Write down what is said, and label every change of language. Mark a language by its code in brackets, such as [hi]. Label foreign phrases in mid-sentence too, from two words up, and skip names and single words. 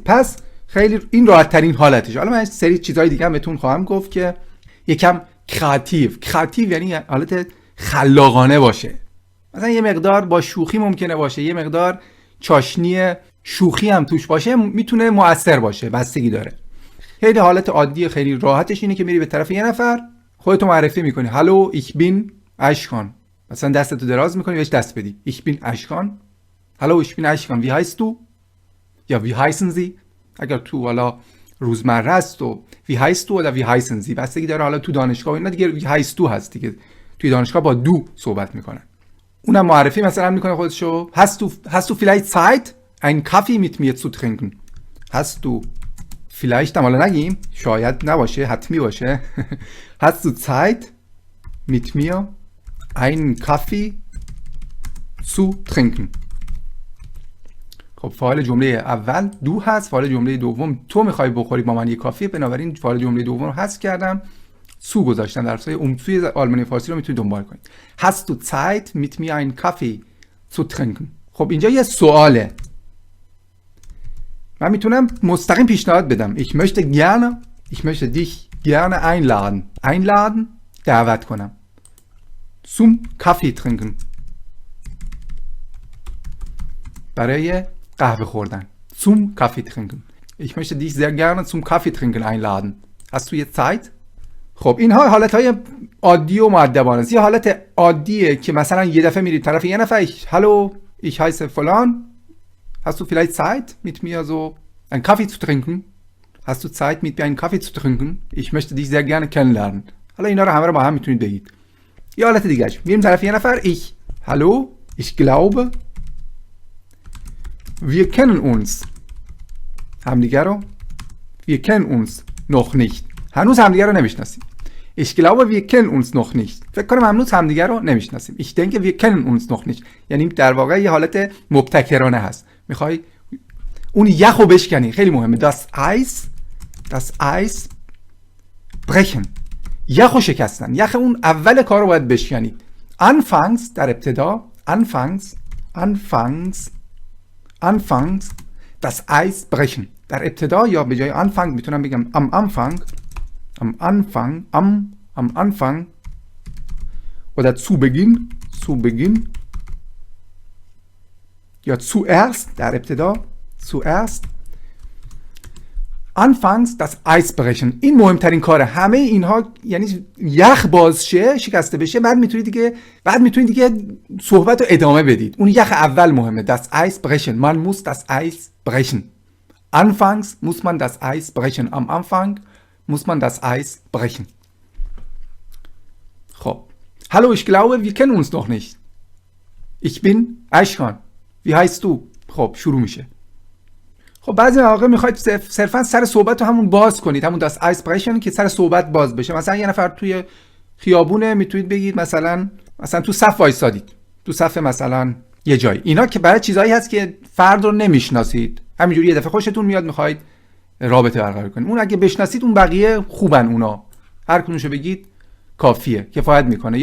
[fa] پس خیلی این راحت ترین حالتش. حالا من سری چیزای دیگه هم بهتون خواهم گفت که یکم کریتیو یعنی حالت خلاقانه باشه. مثلا یه مقدار با شوخی ممکنه باشه، یه مقدار چاشنی شوخی هم توش باشه، میتونه مؤثر باشه، بستگی داره. خیلی حالت عادی خیلی راحتش اینه که میری به طرف یه نفر خودتو معرفی میکنی. هالو [de] ich bin [fa] اشکان، مثلا دستتو دراز میکنی بهش دست بدی. [de] ich bin اشکان. هالو ich bin اشکان. wie heißt du؟ یا wie heißen Sie؟ [fa] اگر تو حالا روزمره است و [de] wie heißt du oder wie heißen Sie، [fa] بستگی داره. حالا تو دانشگاه اینا دیگه [de] wie heißt du [fa] هست دیگه، توی دانشگاه با دو صحبت میکنن. اونم معرفی مثلا میکنه خودشو. [de] hast du vielleicht Zeit einen Kaffee mit mir zu trinken؟ hast du vielleicht [fa] هم حالا نگیم، شاید نباشه، حتمی باشه. [de] hast du Zeit mit mir einen Kaffee zu trinken؟ [fa] خب فاعل جمله اول دو هست، فاعل جمله دوم تو میخوای بخوری با من یه کافی، بنابراین فاعل جمله دوم رو حذف کردم، سو گذاشتم. درسای عمومی آلمانی فارسی رو میتونید دنبال کنید. [de] hast du Zeit mit mir einen Kaffee zu trinken؟ [fa] خب اینجا یه سواله، من میتونم مستقیم پیشنهاد بدم. [de] ich möchte dich gerne einladen [fa] دعوت کنم. [de] zum Kaffee trinken [fa] برای قهوه خوردن. [de] zum Kaffee trinken. ich möchte dich sehr gerne zum Kaffee trinken einladen. hast du jetzt Zeit؟ [fa] خب اینها حالتهای عادی و مؤدبانه است. یه حالت عادیه که مثلا یه دفعه میرید طرف یه نفر، [de] hallo ich heiße فلان، hast du vielleicht Zeit mit mir so einen Kaffee zu trinken؟ hast du Zeit mit mir einen Kaffee zu trinken؟ ich möchte dich sehr gerne kennenlernen. [fa] حالا اینا رو همه رو با هم میتونید بگید. یه حالت دیگه‌اش، میریم طرف یه نفر، [de] hallo ich glaube wir kennen uns. [fa] همدیگه رو [de] wir kennen uns noch nicht. [fa] هنوز همدیگه رو نمیشناسیم. [de] ich glaube wir kennen uns noch nicht. [fa] فکر کنم هنوز همدیگه رو نمیشناسیم. [de] ich denke wir kennen uns noch nicht. [fa] یعنی در واقع یه حالت مبتکرانه هست. میخوای اون یخو بشکنی، خیلی مهمه. [de] das Eis brechen. [fa] یخو شکستن. یخ اون اول کارو باید بشکنید. [de] anfangs [fa] در ابتدا [de] anfangs das Eis brechen. [fa] در ابتدا یا به جای [de] anfang [fa] میتونم بگم [de] am Anfang oder zu Beginn یا zuerst [fa] در ابتدا [de] zuerst anfangs das Eis brechen. [fa] این مهمترین کاره. همه اینها یعنی یخ باز شه، شکسته بشه، بعد میتونید دیگه صحبت رو ادامه بدید. اون یخ اول مهمه. [de] das Eis brechen. Man muss das Eis brechen. Anfangs muss man das Eis brechen. Am Anfang muss man das Eis brechen. [fa] خب. [de] Hallo, ich glaube, wir kennen uns noch nicht. Ich bin Aishkan. Wie heißt du? [fa] خب شروع میشه. خب بعضی مواقع میخواید صرفا سر صحبت رو همون باز کنید، همون [de] das Eis brechen [fa] که سر صحبت باز بشه. مثلا یه نفر توی خیابونه، میتونید بگید مثلا تو صف وایسادید، تو صف مثلا یه جایی. اینا که برای چیزایی هست که فرد رو نمیشناسید، همینجوری یه دفعه خوشتون میاد میخواید رابطه برقرار کنید. اون اگه بشناسید اون بقیه خوبن، اونا هر کدومشو بگید کافیه، کفایت میکنه.